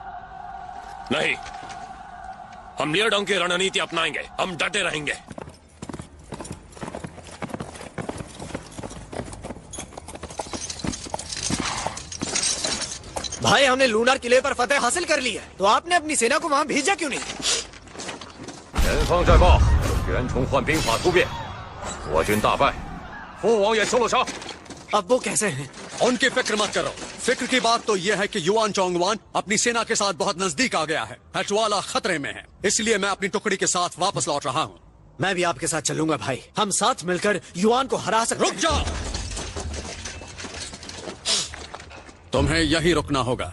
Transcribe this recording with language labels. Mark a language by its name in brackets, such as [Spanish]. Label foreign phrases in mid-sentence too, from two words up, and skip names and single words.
[Hindi] नहीं, हम लियाडोंग की रणनीति अपनाएंगे। हम डटे रहेंगे। भाई, हमने लूनार किले पर फतेह हासिल कर ली है, तो आपने अपनी सेना को वहां भेजा क्यों नहीं? [Chinese] 前方战报，袁崇焕兵法突变，我军大败，父王也受了伤。 [Hindi] अब वो कैसे हैं? उनकी फिक्र मत करो। फिक्र की बात तो यह है कि युआन चोंगवान अपनी सेना के साथ बहुत नजदीक आ गया है। हटवाला खतरे में है, इसलिए मैं अपनी टुकड़ी के साथ वापस लौट रहा हूँ। मैं भी आपके साथ चलूंगा भाई। हम साथ मिलकर युआन को हरा सकते हैं। रुक जाओ, तुम्हें यही रुकना होगा।